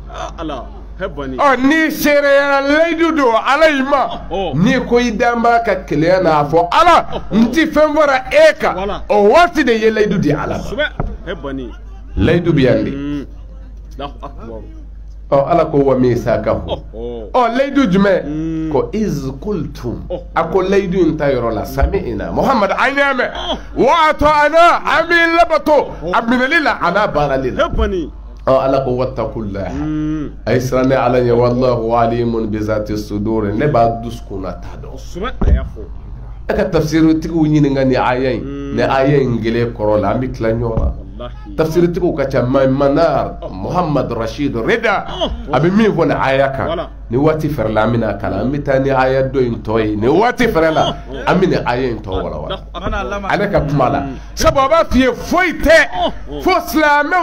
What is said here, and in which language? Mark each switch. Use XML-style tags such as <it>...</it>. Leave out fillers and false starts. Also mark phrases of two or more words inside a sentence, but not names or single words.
<bm>ni seereyala layidu don ala y'i ma n'i ko i danba ka keleya n'a fɔ ala n ti fɛn fɔra e kan o waati de ye layidu di ala ma layidu bɛ yan de ala ko</bm> <ar>وميثاقه</ar> <bm>layidu jumɛn ko</bm> <ar>إذ قلتم</ar> <bm>a ko layidu in ta yɔrɔ la sami'na Muhammad an y'a mɛn</bm> <ar>وأطعنا</ar> <bm>an b'i labato a minɛli la a n'a baarali la ala ko wattaqullaha a ye siran ne ala ɲɛ</bm> <ar>والله عليم بذات الصدور</ar> <bm>ne b'a dusukun ta dɔn e ka tafsiritigiw ɲininka ni aya in gɛlɛn kɔrɔ la an bɛ tila ɲɔgɔn na tafsiritigiw ka ca Manar Muhammad Rashid Rida a bɛ min fɔ ni aya kan ni waati fɛrɛ la an bɛna kalan an bɛ taa ni aya dɔ in tɔ ye ni waati fɛrɛ la an bɛ ni aya in tɔ walawala ale ka kuma la sabu a b'a f'i ye foyi tɛ fo silamɛw</bm>